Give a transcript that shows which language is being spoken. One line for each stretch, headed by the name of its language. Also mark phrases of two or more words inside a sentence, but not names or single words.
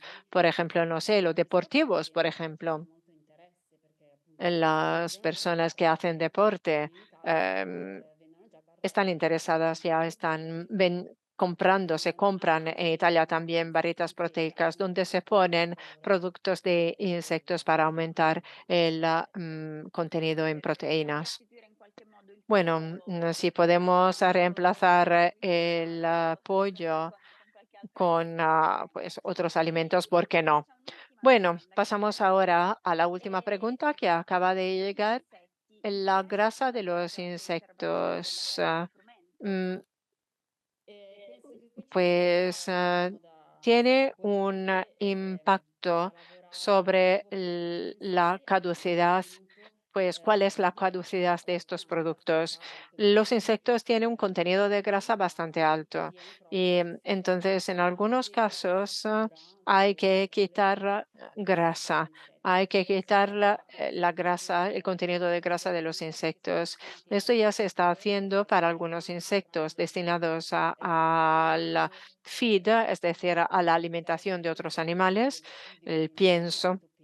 Spanish: Por ejemplo, no sé, los deportivos, por ejemplo, las personas que hacen deporte. em, Están interesadas, ya están comprando, se compran en Italia también barritas proteicas donde se ponen productos de insectos para aumentar el contenido en proteínas.
Italian: Sostituire in qualche modo il
Spanish: Bueno,
Italian: pollo
Spanish: si podemos reemplazar el pollo
Italian: con qualche altra
Spanish: con
Italian: carne.
Spanish: pues otros alimentos, ¿por qué no?
Italian: C'è un'ultima
Spanish: Bueno,
Italian: domanda che
Spanish: pasamos
Italian: volevo farle.
Spanish: ahora a la última pregunta que acaba de
Italian: Gli
Spanish: llegar.
Italian: insetti
Spanish: La grasa de
Italian: interessano
Spanish: los
Italian: per l'osservazione del
Spanish: insectos.
Italian: mercato dello strumento? Mm, Penso che qui ci
Spanish: Pues
Italian: sia, diciamo, da
Spanish: tiene un
Italian: approfondire, da
Spanish: impacto
Italian: lavorare
Spanish: sobre
Italian: proprio con
Spanish: la
Italian: l'industria e
Spanish: caducidad.
Italian: appunto,
Spanish: Pues, ¿cuál es la
Italian: di
Spanish: caducidad de estos productos?
Italian: ascoltare il
Spanish: Los
Italian: consumatore
Spanish: insectos tienen un
Italian: e
Spanish: contenido de grasa bastante alto
Italian: viene
Spanish: y
Italian: proprio
Spanish: entonces en algunos
Italian: chiesto
Spanish: casos
Italian: addirittura
Spanish: hay que
Italian: per
Spanish: quitar
Italian: questi
Spanish: grasa.
Italian: insetti.
Spanish: Hay que quitar la grasa, el
Italian: Quindi
Spanish: contenido de grasa de los insectos. Esto ya se está haciendo para algunos insectos destinados al feed, es decir, a la alimentación de otros animales, el pienso.